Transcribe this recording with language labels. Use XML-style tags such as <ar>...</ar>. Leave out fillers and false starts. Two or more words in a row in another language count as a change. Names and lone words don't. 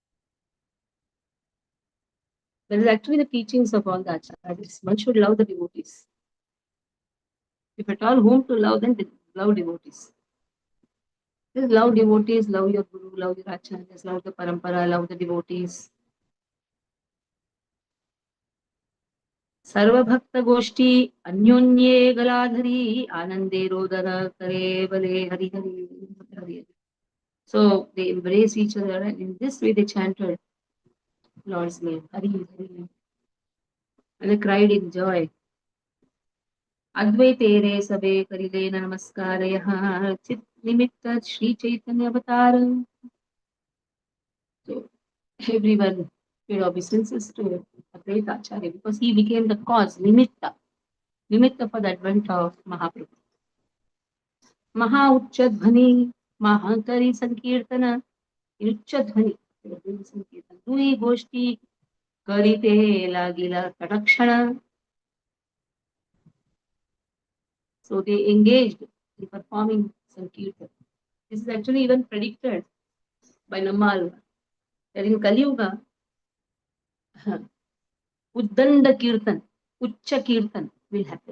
<en>That is actually the teachings of all the acharyas. One should love the devotees. If at all whom to love, then love devotees. Just love devotees, love your guru, love your acharyas, love the parampara, love the devotees.</en> <bn>সর্বভক্ত গোষ্ঠী অন্যোন্যে গলাধরি আনন্দে রোদন করে বলে হরি হরি.</bn> <en>So they embrace each other, and in this way they chanted Lord's name, Hari Hari, and they cried in joy.</en> <bn>অদ্বৈতেরে সবে করিলে নমস্কার চিৎ নিমিত্ত শ্রী চৈতন্য অবতার.</bn> <en>So everyone paid obeisances to Advaita Acharya because he became the cause, nimitta for the advent of Mahaprabhu.</en> <bn>মহা উচ্চধ্বনি, মহান্তরি সংকীর্তন, উচ্চধ্বনি, দুই গোষ্ঠী, করিতে লাগিলা কতক্ষণ.</bn> <en>So they engaged in performing Sankirtan. This is actually even predicted by Nammal that in Kali Yuga, Uddanda Kirtan, Uchcha Kirtan will happen.</en>